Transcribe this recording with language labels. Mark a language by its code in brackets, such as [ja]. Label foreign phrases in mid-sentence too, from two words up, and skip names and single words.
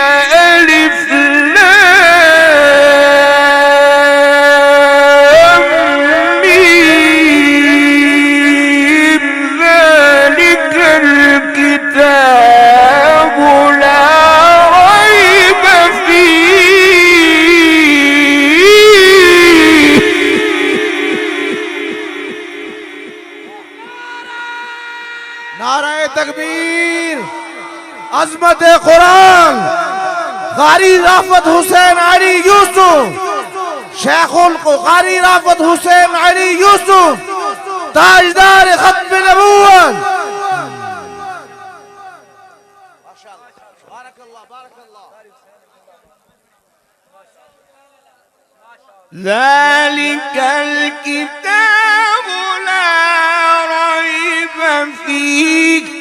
[ar] ألف لام ميم ذلك الكتاب لا ريب فيه. [ur] نعرہ تکبیر، عظمت قرآن، قاری رافت حسین علی یوسف، شیخ القاری رافت حسین علی یوسف، تاجدار ختم نبوت. [ar] ذلك الكتاب لا ريب فيه